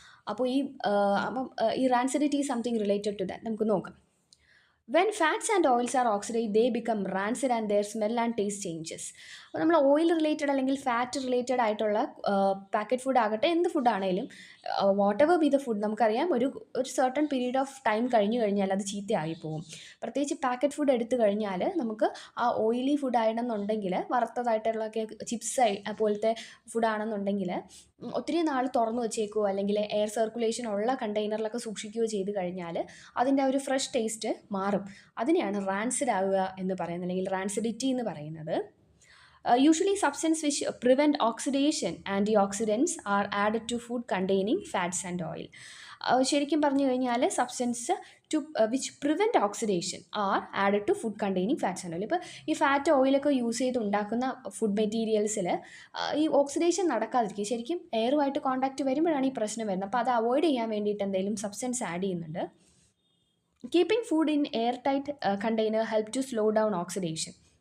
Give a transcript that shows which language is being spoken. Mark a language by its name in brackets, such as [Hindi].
[Malayalam] അപ്പോൾ ഈ rancidity [English] something related to that [Malayalam] നമുക്ക് നോക്കാം. [English] When fats and oils are oxidized, they become rancid and their smell and taste changes. [Malayalam] അപ്പോൾ നമ്മൾ oil related അല്ലെങ്കിൽ fat related ആയിട്ടുള്ള പാക്കറ്റ് ഫുഡ് ആകട്ടെ എന്ത് ഫുഡ് ആണെങ്കിലും [English] whatever be the food [Malayalam] നമുക്കറിയാം ഒരു [English] certain period of time [Malayalam] കഴിഞ്ഞ് കഴിഞ്ഞാൽ അത് ചീത്തയായി പോകും. പ്രത്യേകിച്ച് പാക്കറ്റ് ഫുഡ് എടുത്തു കഴിഞ്ഞാൽ നമുക്ക് ആ ഓയിലി ഫുഡ് ആണെന്നുണ്ടെങ്കിൽ വറുത്തതായിട്ടുള്ളൊക്കെ ചിപ്സ് പോലത്തെ ഫുഡാണെന്നുണ്ടെങ്കിൽ ഒത്തിരി നാൾ തുറന്നു വെച്ചേക്കുകയോ അല്ലെങ്കിൽ എയർ സർക്കുലേഷൻ ഉള്ള കണ്ടെയ്നറിലൊക്കെ സൂക്ഷിക്കുകയോ ചെയ്ത് കഴിഞ്ഞാൽ അതിൻ്റെ ആ ഒരു ഫ്രഷ് ടേസ്റ്റ് മാറും. അതിനെയാണ് റാൻസിഡ് ആവുക എന്ന് പറയുന്നത്, അല്ലെങ്കിൽ റാൻസിഡിറ്റി എന്ന് പറയുന്നത്. [English] Usually substance which prevent oxidation, antioxidants are added to food containing fats and oil. [Malayalam] ശരിക്കും പറഞ്ഞു കഴിഞ്ഞാൽ [English] Substance which prevent oxidation are added to food containing fats and oil. [Malayalam] ഇപ്പോൾ ഈ ഫാറ്റ് ഓയിലൊക്കെ യൂസ് ചെയ്ത് ഉണ്ടാക്കുന്ന ഫുഡ് മെറ്റീരിയൽസിൽ ഈ ഓക്സിഡേഷൻ നടക്കാതിരിക്കും, ശരിക്കും എയറുമായിട്ട് കോൺടാക്റ്റ് വരുമ്പോഴാണ് ഈ പ്രശ്നം വരുന്നത്. അപ്പോൾ അത് അവോയ്ഡ് ചെയ്യാൻ വേണ്ടിയിട്ട് എന്തെങ്കിലും സബ്സ്റ്റൻസ് ആഡ് ചെയ്യുന്നുണ്ട്. [English] Keeping food in airtight container help to slow down oxidation.